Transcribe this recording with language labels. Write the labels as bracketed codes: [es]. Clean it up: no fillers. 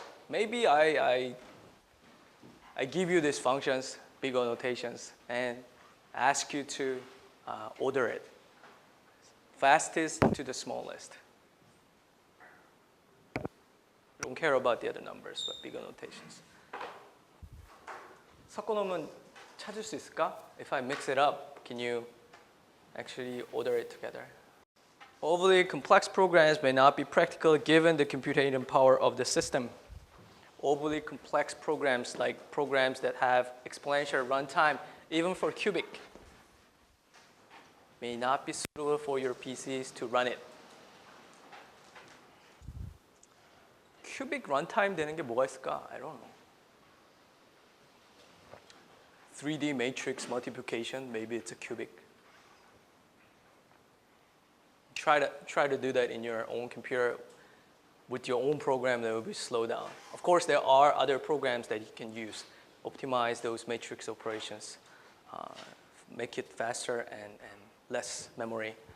[en] Maybe I give you these functions, big O notations, and ask you to order it. Fastest to the smallest. Don't care about the other numbers, but big O notations. [ko] 섞어놓으면 찾을 수 있을까? [en] If I mix it up, can you actually order it together? Overly complex programs may not be practical given the computation power of the system. Overly complex programs, like programs that have exponential runtime, even for cubic, may not be suitable for your PCs to run it. [ko] cubic runtime 되는 게 뭐가 있을까? [en] I don't know. 3D matrix multiplication, maybe it's a cubic. Try to do that in your own computer with your own program that will be slowed down. Of course, there are other programs that you can use, optimize those matrix operations, make it faster and less memory.